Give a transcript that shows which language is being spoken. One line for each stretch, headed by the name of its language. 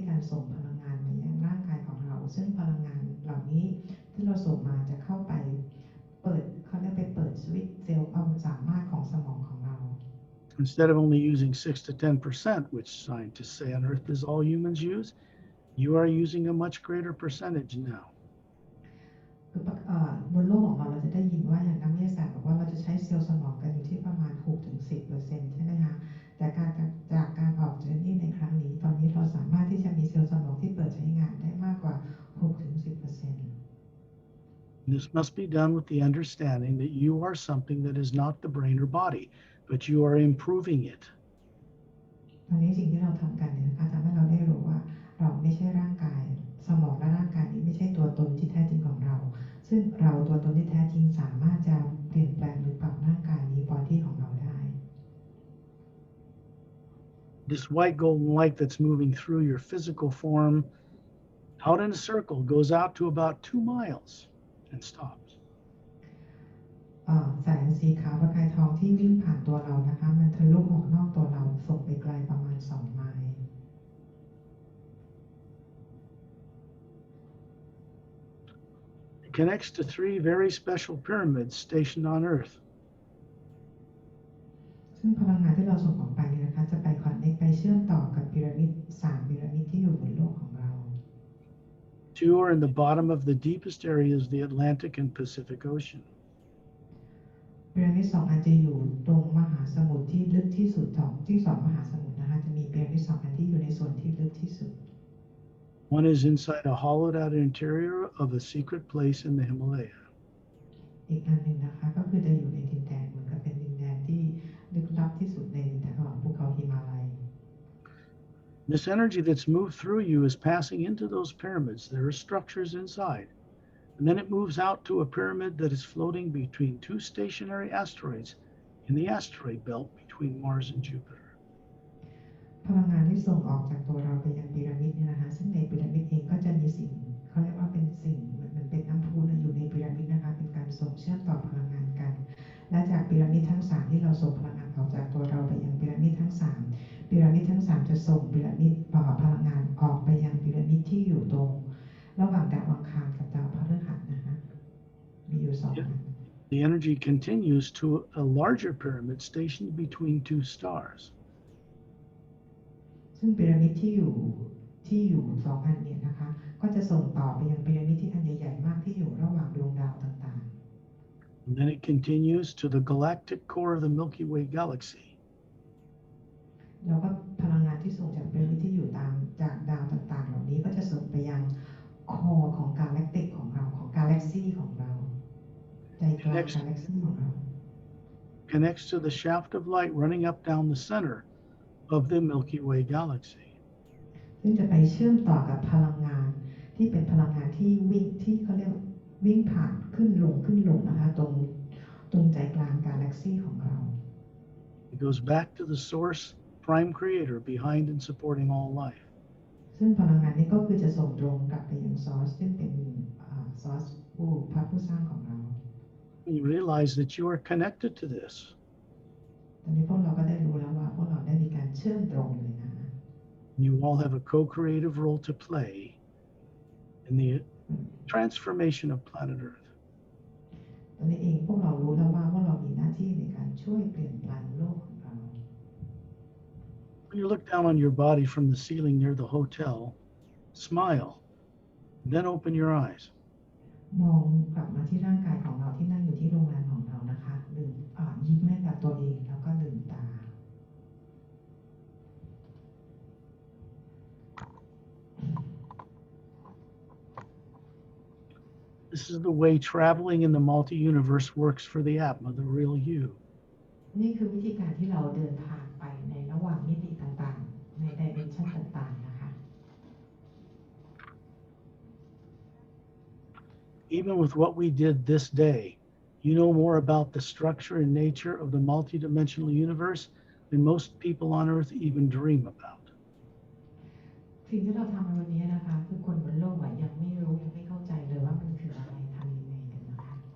Thai: ส่งพลังงานมายังร่างกายของเราซึ่งพลังงานเหล่านี้ที่เราส่งมาจะเข้าไปเปิดเขาเรียกไปเปิดสวิตช์เซลล์ความสามารถของสมองของเรา
English: Instead of only using 6 to 10%, which scientists say on Earth is all humans use, you are using a much greater percentage now.
Thai: คือบนโลกของเราจะได้ยินว่าอย่างนักวิทยาศาสตร์บอกว่าเราจะใช้เซลล์สมองกันอยู่ที่ประมาณ 6-10% ใช่ไหมคะแต่จากการออกเจอร์นี่ในครั้งนี้ตอนนี้เราสามารถที่จะมีเซลล์สมองที่เปิดใช้งานได้มากกว่า 6-10%
English: This must be done with the understanding that you are something that is not the brain or body, but you are improving it.
Thai: ตอนนี้สิ่งที่เราทำกันเนี่ยนะคะทำให้เราได้รู้ว่าเราไม่ใช่ร่างกายสมองและร่างกายนี้ไม่ใช่ตัวตนที่แท้จริงของเราซึ่งเราตัวตนที่แท้จริงสามารถจะเปลี่ยนแปลงหรือปรับร่างกายนี้บอดี้ของเราได้
English: This white golden light that's moving through your physical form out in a circle goes out to about 2 miles and stops.
Thai: แสงสีขาวประกายทองที่วิ่งผ่านตัวเรานะคะมันทะลุออกนอกตัวเราส่งไปไกลประมาณ2 ไมล์
English: It connects to 3 very special pyramids stationed on Earth.
Thai: ซึ่งพลังงานที่เราส่งออกไปเนี่ยนะคะจะไปคอนเนคไปเชื่อมต่อกับพีระมิด3 พีระมิดที่อยู่บนโลกของเรา
English: 2 are in the bottom of the deepest areas, the Atlantic and Pacific Ocean.
Thai: พีระมิด2 อันจะอยู่ตรงมหาสมุทรที่ลึกที่สุดที่2 มหาสมุทรนะคะจะมีพีระมิด2 อันที่อยู่ในส่วนที่ลึกที่สุด
English: One is inside a hollowed out interior of a secret place in the Himalaya.
Thai: อีกอันหนึ่งนะคะก็คือจะอยู่ในดินแดนเหมือนกับเป็นดินแดนที่ลึกลับที่สุดในภูเขาหิมาลัย
English: This energy that's moved through you is passing into those pyramids. There are structures inside. And then it moves out to a pyramid that is floating between 2 stationary asteroids in the asteroid belt between Mars and Jupiter.
Thai: พลังงานที่ส่งออกจากตัวเราไปยังพีระมิดเนี่ยนะคะซึ่งในพีระมิดเองก็จะมีสิ่งเขาเรียกว่าเป็นสิ่งเหมือนเป็นน้ำพุอยู่ในพีระมิดนะคะเป็นการส่งเชื่อมต่อพลังงานกันและจากพีระมิดทั้ง3ที่เราส่งพลังงานออกจากตัวเราไปยังพีระมิดทั้ง3พีระมิดทั้ง3จะส่งพีระมิดพลังงานออกไปยังพีระมิดที่อยู่ตรงระหว่างดาวอังคารกับดาวพฤหัสนะคะมีอยู่2 อัน
English: The energy continues to a larger pyramid stationed between 2 stars.
Thai: ซึ่งพีระมิดที่อยู่2 อันเนี่ยนะคะก็จะส่งต่อไปยังพีระมิดที่อันใหญ่ๆมากที่อยู่ระหว่างดวงดาวต่างๆ
English: And then it continues to the galactic core of the Milky Way galaxy.
Thai: แล้วก็พลังงานที่ส่งจากพีระมิดที่อยู่จากดาวต่างๆเหล่านี้ก็จะส่งไปยังคอของกาแล็กติกของเราของกาแล็กซี่ของเราใจกลางกาแล็กซี่ของเรา
English: Connects to the shaft of light running up down the center of the Milky Way galaxy.
Thai: ซึ่งจะไปเชื่อมต่อกับพลังงานที่เป็นพลังงานที่วิ่งที่เขาเรียกวิ่งผ่านขึ้นลงนะคะตรงใจกลางกาแล็กซี่ของเรา
English: It goes back to the source, prime creator behind and supporting all life.
Thai: ซึ่งพลังงานนี้ก็คือจะส่งตรงกลับไปยังซอร์สซึ่งเป็นซอร์สพระผู้สร้างของเรา
English: You realize that you are connected to this.
Thai: ตอนนี้พวกเราก็ได้รู้แล้วว่าพวกเราได้มีการเชื่อมตรงเลยนะ
English: You all have a co-creative role to play in the transformation of planet Earth.
Thai: ตอนนี้เองพวกเรารู้แล้วว่าพวกเรามีหน้าที่ในการช่วยเปลี่ยนแปลงโลกของเรา
English: When you look down on your body from the ceiling near the hotel, smile, then open your eyes.
Thai: มองกลับมาที่ร่างกายของเราที่นั่งอยู่ที่โรงแรมของเรานะคะยิ้มให้กับตัวเองแล้วก็ลืมตา
English: This is the way traveling in the multi-universe works for the Atma, the real you.
Thai: นี่คือวิธีการที่เราเดินทางไปในระหว่างมิติต่างๆในไดเมนชันต่างๆนะคะ
English: Even with what we did this day, you know more about the structure and nature of the multidimensional universe than most people on Earth even dream about.
Thai: สิ่งที่เราทำในวันนี้นะคะคือคนบนโลกยังไม่รู้ยังไม่เข้าใจเลยว่ามันคืออะไรทำยังไงกันนะคะ